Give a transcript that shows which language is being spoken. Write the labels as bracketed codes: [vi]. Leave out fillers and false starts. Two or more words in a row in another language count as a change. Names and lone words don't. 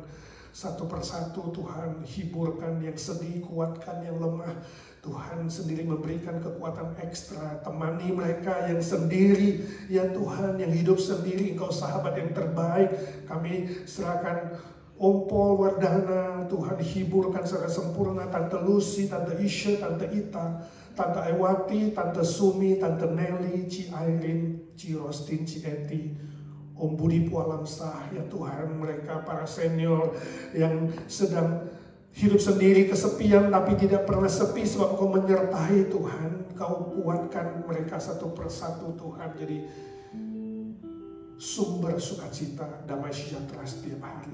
[id] Satu persatu Tuhan, hiburkan yang sedih, kuatkan yang lemah. Tuhan sendiri memberikan kekuatan ekstra. Temani mereka yang sendiri ya Tuhan, yang hidup sendiri. Engkau sahabat yang terbaik. Kami serahkan Om Paul Wardana, Tuhan hiburkan secara sempurna. Tante Lucy, Tante Isha, Tante Ita, Tante Aiwati, Tante Sumi, Tante Nelly, Ci Airin, Ci Rostin, Ci Eti, Om Budi Pualamsah ya Tuhan. Mereka para senior yang sedang hidup sendiri kesepian, tapi tidak pernah sepi sebab Kau menyertai Tuhan. Kau kuatkan mereka satu persatu Tuhan, jadi sumber sukacita, damai sejahtera setiap hari.